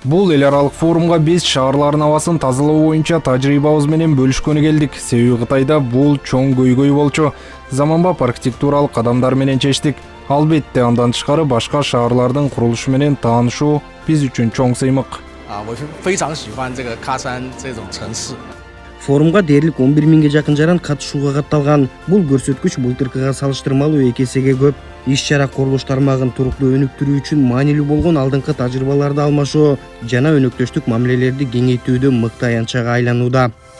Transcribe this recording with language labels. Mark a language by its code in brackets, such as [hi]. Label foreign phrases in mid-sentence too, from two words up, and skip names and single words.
[ky] Бул эл аралык форумга биз шаарлардын абасын тазалоо боюнча тажрыйбабыз менен бөлүшкөнү келдик. Себеби Кытайда бул чоң көйгөй болчу. Заманбап архитектуралык кадамдар менен чечтик. Албетте андан тышкары башка шаарлардын курулушу менен таанышуу биз үчүн чоң сыймык. [zh] 我非常喜欢这个喀山这种城市。 [ky] Форумга дээрлик 11 миңге жакын жаран катышууга катталган. Бул көрсөткүч былтыркыга салыштырмалуу 2 эсеге көп. Иш-чара курулуш тармагын туруктуу өнүктүрүү үчүн маанилүү болгон алдыңкы тажрыйбаларды алмашуу жана өнөктөштүк мамилелерди кеңейтүүдө мыкты аянтчага айланууда.